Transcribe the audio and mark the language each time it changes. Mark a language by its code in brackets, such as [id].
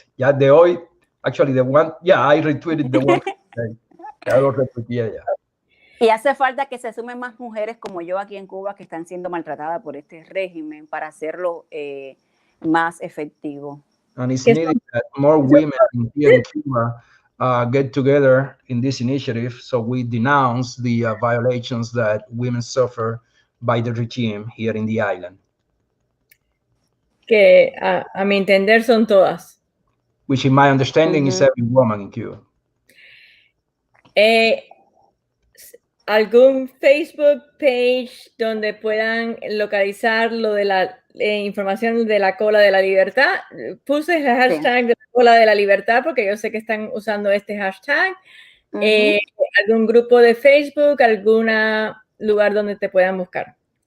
[es] Ya de hoy, [en] actually, the one, yeah, I retweeted the one. [es] Ya lo retuiteé ya. Y hace falta que se sumen más mujeres como yo aquí en Cuba que están siendo maltratadas por este régimen para hacerlo más efectivo. [en] And it's needed that more women here in Cuba get together in this initiative, so we denounce the violations that women suffer by the regime here in the island. [es] Que a mi entender son todas. [en] Which in my understanding is every woman in Cuba. [es] ¿Algún Facebook page donde puedan localizar lo de la información de la cola de la libertad? Puse el hashtag de la cola de la libertad porque yo sé que están usando este hashtag. ¿Algún grupo de Facebook, algún lugar donde te puedan buscar?